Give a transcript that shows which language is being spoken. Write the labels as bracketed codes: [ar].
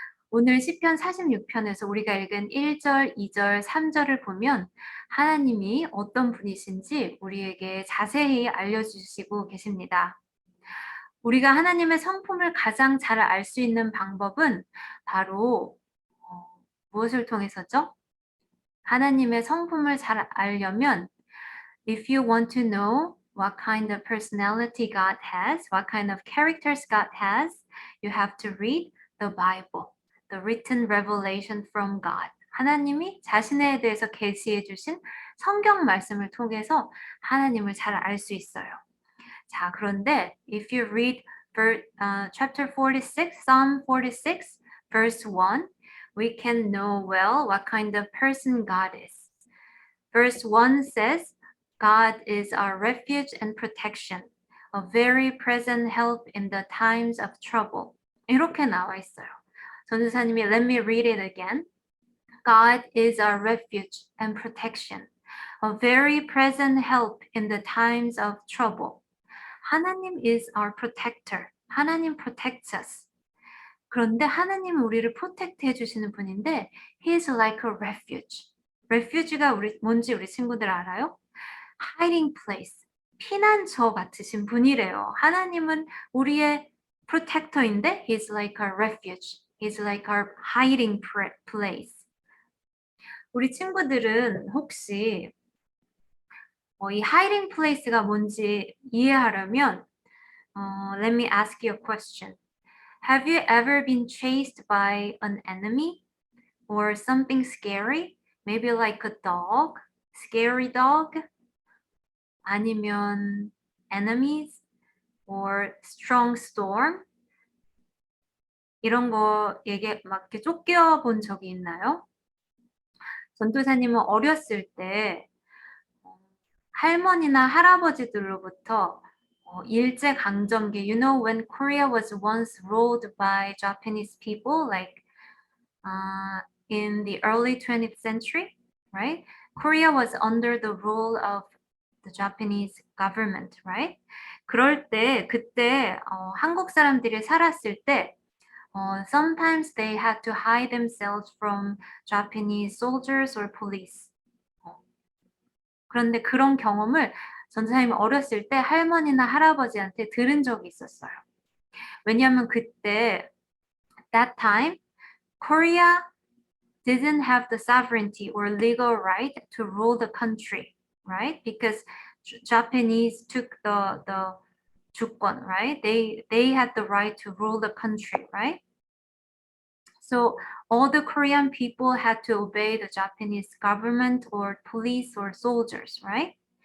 [ko] 오늘 시편 46편에서 우리가 읽은 1절, 2절, 3절을 보면 하나님이 어떤 분이신지 우리에게 자세히 알려주시고 계십니다. 우리가 하나님의 성품을 가장 잘 알 수 있는 방법은 바로 무엇을 통해서죠? 하나님의 성품을 잘 알려면 [en] if you want to know what kind of personality God has, what kind of characters God has, you have to read the Bible. The written revelation from God. [ko] 하나님이 자신에 대해서 계시해 주신 성경 말씀을 통해서 하나님을 잘 알 수 있어요. 자, 그런데 [en] if you read chapter 46, Psalm 46, verse 1, we can know well what kind of person God is. Verse 1 says, God is our refuge and protection, a very present help in the times of trouble. [ko] 이렇게 나와 있어요. 전도사님이 [en] let me read it again. God is our refuge and protection, a very present help in the times of trouble. 하나님 is our protector. 하나님 protects us. [ko] 그런데 하나님은 우리를 protect 해주시는 분인데 [en] He is like a refuge. [ko] refuge가 뭔지 우리 친구들 알아요? hiding place, 피난처 같으신 분이래요. 하나님은 우리의 protector인데 [en] He's like our refuge. He's like our hiding place. [ko] 우리 친구들은 혹시 이 hiding place가 뭔지 이해하려면 [en] let me ask you a question. Have you ever been chased by an enemy or something scary? Maybe like a dog, scary dog? 아니면 enemies or strong storm? [ko] 이런 거에게 막 이렇게 쫓겨본 적이 있나요? 전도사님은 어렸을 때 할머니나 할아버지들로부터 일제강점기, [en] you know, when Korea was once ruled by Japanese people, like in the early 20th century, right? Korea was under the rule of the Japanese government, right? [ko] 그럴 때, 그때 한국 사람들이 살았을 때 [en] sometimes they had to hide themselves from Japanese soldiers or police. [ko] 그런데 그런 경험을 전사님이 어렸을 때 할머니나 할아버지한테 들은 적이 있었어요. 왜냐하면 그때 [en] that time Korea didn't have the sovereignty or legal right to rule the country, right? Because Japanese took the 주권, right? They had the right to rule the country, right? So all the Korean people had to obey the Japanese government or police or soldiers, right?